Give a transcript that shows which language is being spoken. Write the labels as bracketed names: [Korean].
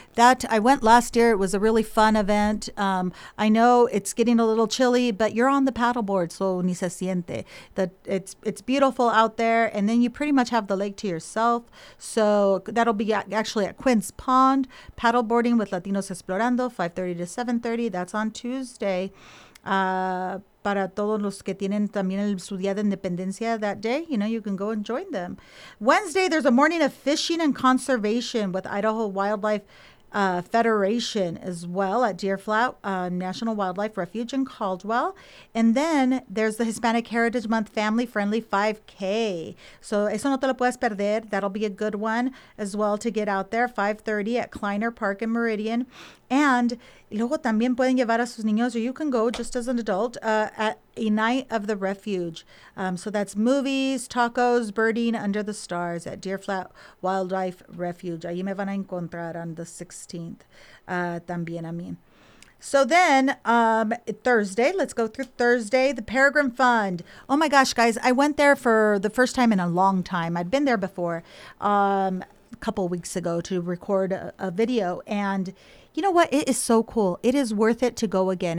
[English] That, I went last year, it was a really fun event. I know it's getting a little chilly, but you're on the paddle board, so [Spanish] ni se siente. [English] It's beautiful out there, and then you pretty much have the lake to yourself. So that'll be actually at Quince Pond, Paddle Boarding with Latinos Explorando, 5:30 to 7:30, that's on Tuesday. [Spanish] Para todos los que tienen también su día de independencia [English] that day, you know, you can go and join them. Wednesday, there's a morning of fishing and conservation with Idaho Wildlife Federation as well at Deer Flat National Wildlife Refuge in Caldwell. And then there's the Hispanic Heritage Month Family Friendly 5K. [Spanish] So eso no te lo puedes perder. [English] That'll be a good one as well to get out there, 5:30 at Kleiner Park in Meridian. And [Spanish] luego también pueden llevar a sus niños, [English] or you can go just as an adult, at a night of the refuge. So that's movies, tacos, birding under the stars at Deer Flat Wildlife Refuge. [Spanish] Ahí me van a encontrar [English] on the 16th, [Spanish] también a mí. [English] So then Thursday, let's go through Thursday, the Peregrine Fund. Oh my gosh, guys, I went there for the first time in a long time. I'd been there before a couple weeks ago to record a video. And you know what? It is so cool. It is worth it to go again.